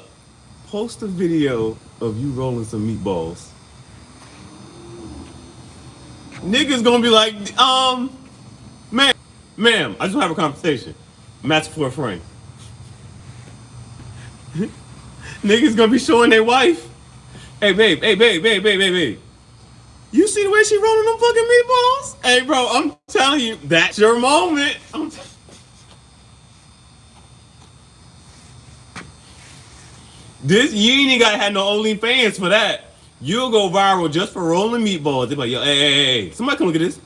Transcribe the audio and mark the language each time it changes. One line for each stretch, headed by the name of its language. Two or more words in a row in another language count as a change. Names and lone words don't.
English: Post a video of you rolling some meatballs. Niggas gonna be like, man. Ma'am, I just want to have a conversation. I'm asking for a friend. Niggas gonna be showing their wife. Hey babe, hey babe, babe, babe, babe, babe. You see the way she rolling them fucking meatballs? Hey bro, I'm telling you, that's your moment. This you ain't even gotta have no OnlyFans for that. You'll go viral just for rolling meatballs. They're like, yo, hey, somebody come look at this.